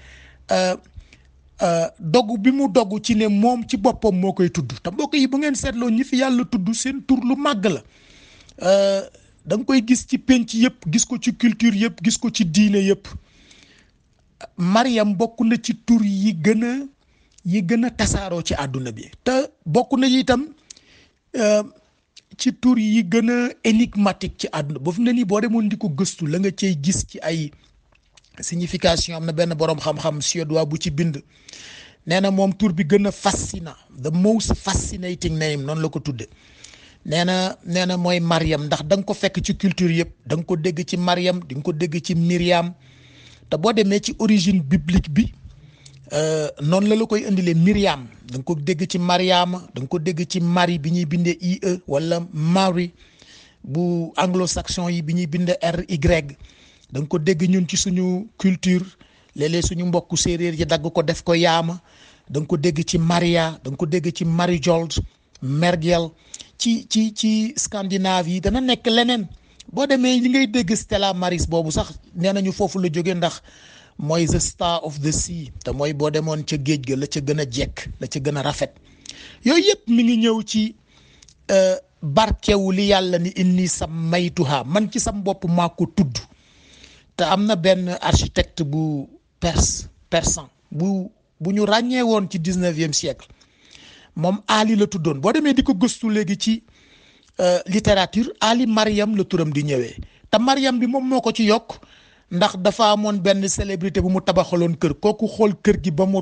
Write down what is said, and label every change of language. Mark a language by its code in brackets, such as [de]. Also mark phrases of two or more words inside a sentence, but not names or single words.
[wo] dogu bi mu dogu ci ne moom ci boppam moo koy tudd te mbokk yi bu ngeen seetloo ñi fi yàlla tudd seen tur lu màgg la da nga koy gis ci penc yëpp gis ko ci culture yëpp gis ko ci diine yëpp Maryam bokk na ci tur yi gën a tasaaroo ci àdduna bi te bokk na itam ci tur yi gën a énigmatique ci àdduna ba fu ne nii boo demoon di ko gëstu la nga cay gis ci ay signification am na benn boroom xam-xam suédois bu ci bind nee na moom tur bi gën a fascinant [en] the most fascinating name [wo] noonu la ko tudde nee na mooy Maryam ndax da nga ko fekk ci culture yëpp da nga ko dégg ci Maryam di nga ko dégg ci Myriam te boo demee ci origine biblique bi noonu la koy indilee Myriam da nga ko dégg ci Mariama da nga ko dégg ci Marie bi ñuy bindee IE wala Marie bu anglo-saxon yi bi ñuy bindee RY da nga ko dégg ñun ci suñu culture léeg-léeg suñu mbokku séeréer yi dagg ko def ko yaama da nga ko dégg ci Maria da nga ko dégg ci Marijold Mergel ci Scandinavie yi dana nekk leneen boo demee li ngay dégg Stella Maris boobu sax nee nañu foofu la jóge ndax mooy [en] the star of the sea [wo] te mooy boo demoon ca géej ga la ca gën a jekk la ca gën a rafet yooyu yëpp mi ngi ñëw ci barkewu li yàlla ni [ar] إني سميتها [wo] man ci sam bopp maa ko tudd te am na benn architecte bu persan bu ñu ràññee woon ci 19e siècle moom Ali la tuddoon boo demee di ko gëstu léegi ci littérature Ali Mariam la turam di ñëwee te Mariam bi moom moo ko ci yokk ndax dafa amoon benn célébrité bu mu tabaxaloon kër kooku xool kër gi